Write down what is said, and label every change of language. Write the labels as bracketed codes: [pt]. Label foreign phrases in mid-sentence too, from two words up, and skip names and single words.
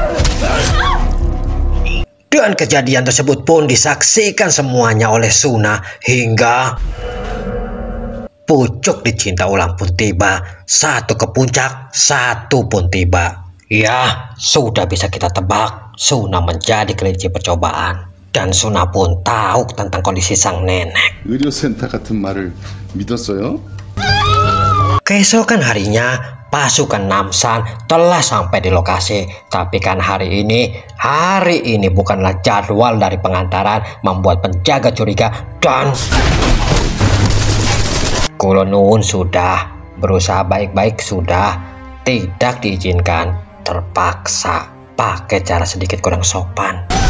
[id] Dan kejadian tersebut pun disaksikan semuanya oleh Suna hingga pucuk dicinta ulang pun tiba. Satu ke puncak, satu pun tiba. Ya, sudah bisa kita tebak, Suna menjadi kelinci percobaan. Dan Suna pun tahu tentang kondisi sang nenek. [ko] 의료센터 같은 말을 믿었어요? [id] Keesokan harinya, pasukan Namsan telah sampai di lokasi. Tapi kan hari ini bukanlah jadwal dari pengantaran, membuat penjaga curiga. Dan Kulonun sudah berusaha baik-baik, sudah tidak diizinkan, terpaksa pakai cara sedikit kurang sopan.